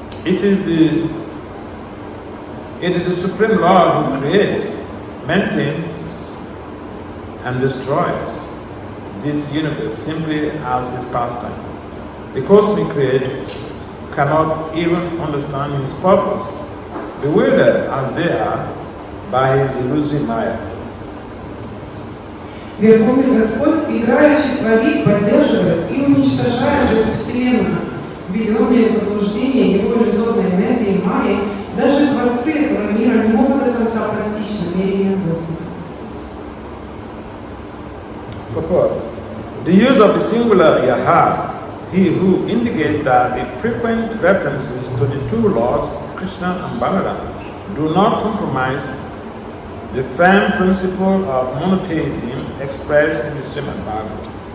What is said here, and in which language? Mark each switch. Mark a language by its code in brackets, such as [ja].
[en] It is the Supreme Lord who creates, maintains, and destroys this universe simply as his pastime. The cosmic creators cannot even understand his purpose, bewildered as they are by his illusory Maya. [ru] Верховный Господь играючи творит, поддерживает и уничтожает эту Вселенную. Введенные в заблуждение его иллюзорной энергией Майи, даже творцы этого мира не могут до конца постичь намерения Господа. [en] Purport. The use of the singular Yaha, he who indicates that the frequent references to the two lords, Krishna and Bhagavatam, do not compromise the firm principle of monotheism expressed in the Srimad Bhagavatam.